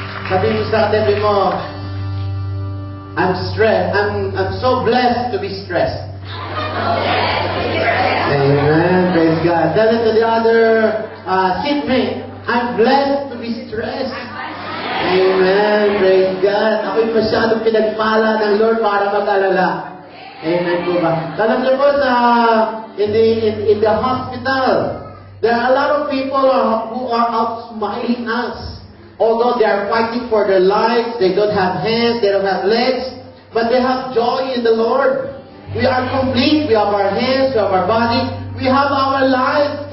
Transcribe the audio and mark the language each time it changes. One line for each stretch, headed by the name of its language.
Filipino: Sabi mo sa katabi mo,
English: I'm stressed. I'm so blessed to be stressed. Amen. Praise God. Tell it to the other seatmate, I'm blessed to be stressed. Amen. Praise God.
Filipino: Ako'y masyadong pinagpala ng Lord para mag-alala. Amen po ba? Alam niyo po
English: in the hospital, there are a lot of people who are out smiling us. Although they are fighting for their lives, they don't have hands, they don't have legs, but they have joy in the Lord. We are complete. We have our hands, we have our body, we have our lives.